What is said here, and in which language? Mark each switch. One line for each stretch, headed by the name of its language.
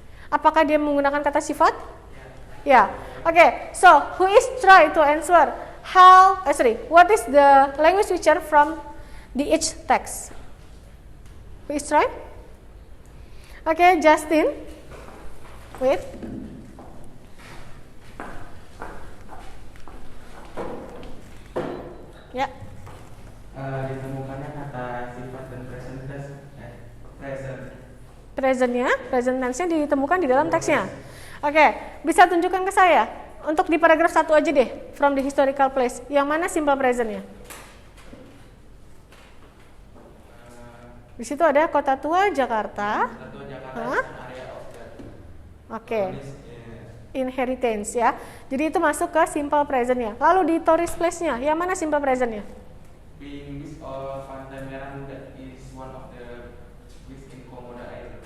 Indonesian: Apakah dia menggunakan kata sifat? Ya.
English: Oke, so who is try to answer? What is the language feature from the each text? Who is try? Oke, Justin. Wait.
Indonesian: Ya. Ditemukannya kata sifat dan present tense. Present tense-nya ditemukan di dalam teksnya. Oke, bisa tunjukkan ke saya. Untuk di paragraf 1 aja deh,
English: from the historical place.
Indonesian: Yang mana simple present-nya? Di situ ada Kota Tua Jakarta. Oke. Inheritance ya. Jadi itu masuk ke simple present-nya. Lalu di tourist place-nya, yang mana simple present-nya? Being or Pantai
English: one of the beach in Komodo Island.